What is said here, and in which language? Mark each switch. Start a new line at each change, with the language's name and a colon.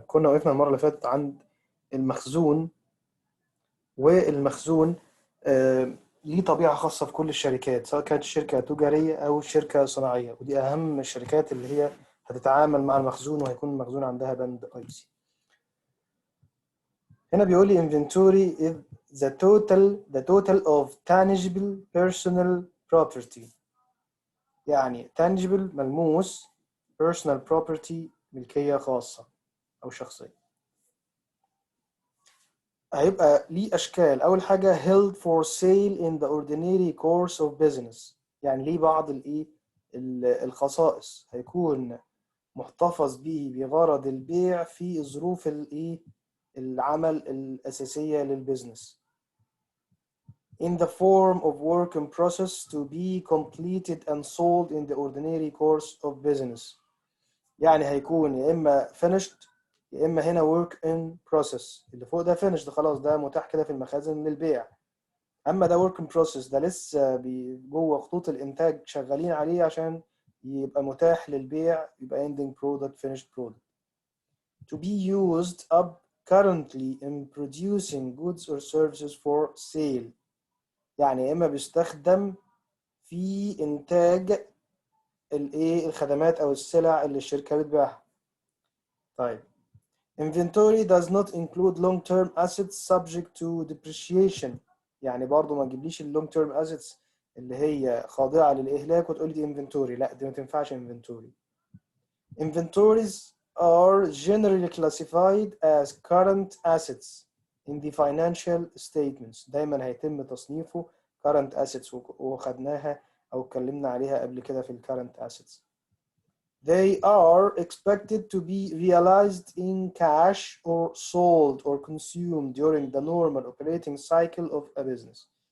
Arabic: كنا وقفنا المرة اللي فاتت عند المخزون، والمخزون ليه طبيعة خاصة في كل الشركات، سواء كانت شركة تجارية أو شركة صناعية، ودي أهم الشركات اللي هي هتتعامل مع المخزون وهيكون المخزون عندها بند رئيسي. هنا بيقول لي
English: inventory is the total of tangible personal property،
Arabic: يعني tangible ملموس،
English: personal property
Arabic: ملكية خاصة أو شخصية. هيبقى ليه أشكال. أول حاجة
English: held for sale in the ordinary course of business،
Arabic: يعني ليه بعض الخصائص، هيكون محتفظ به بغرض البيع في ظروف العمل الأساسية للبزنس.
English: In the form of work in process to be completed and sold in the ordinary course of business،
Arabic: يعني هيكون يا إما
English: finished
Arabic: يا إما هنا
English: work in process.
Arabic: اللي فوق ده finished، خلاص ده متاح كده في المخازن للبيع. أما ده work in process، ده لسه جوه خطوط الإنتاج شغالين عليه عشان يبقى متاح للبيع، يبقى
English: ending product finished product. To be used up currently in producing goods or services for sale،
Arabic: يعني إما بيستخدم في إنتاج الخدمات أو السلع اللي الشركة بتبيعها. طيب
English: inventory does not include long-term assets subject to depreciation،
Arabic: يعني برضو ما تجيبليش long term assets اللي هي خاضعة للإهلاك وتقول دي inventory، لا دي ما تنفعش inventory.
English: Inventories are generally classified as current assets in the financial statements،
Arabic: دايما هيتم تصنيفه
English: current assets،
Arabic: وخدناها أو اتكلمنا عليها قبل كده في
English: current assets. They are expected to be realized in cash or sold or consumed during the normal operating cycle of a business.